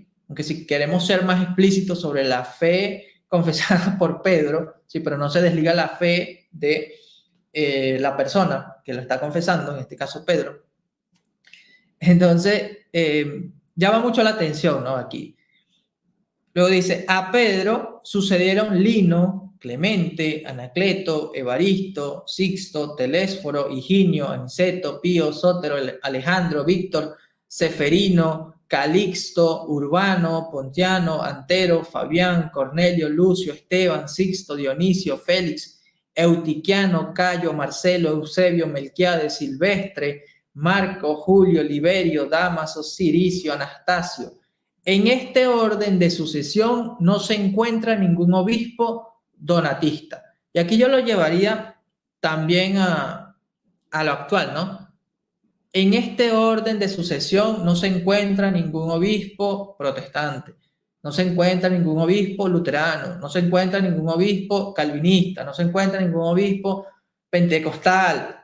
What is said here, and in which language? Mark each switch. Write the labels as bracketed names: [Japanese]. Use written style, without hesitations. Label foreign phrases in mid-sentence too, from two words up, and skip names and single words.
[Spanish] Aunque si queremos ser más explícitos sobre la fe confesada por Pedro, sí, pero no se desliga la fe de la persona que lo está confesando, en este caso Pedro. Entonces, llama mucho la atención, ¿no? Aquí. Luego dice, a Pedro sucedieron Lino, Clemente, Anacleto, Evaristo, Sixto, Telésforo, Higinio, Aniceto, Pío, Sótero, Alejandro, Víctor, Seferino, Calixto, Urbano, Pontiano, Antero, Fabián, Cornelio, Lucio, Esteban, Sixto, Dionisio, Félix, Eutiquiano, Cayo, Marcelo, Eusebio, Melquiades, Silvestre, Marco, Julio, Liberio, Dámaso, Ciricio, Anastasio. En este orden de sucesión no se encuentra ningún obispo donatista. Y aquí yo lo llevaría también a lo actual, ¿no? En este orden de sucesión no se encuentra ningún obispo protestante, no se encuentra ningún obispo luterano, no se encuentra ningún obispo calvinista, no se encuentra ningún obispo pentecostal.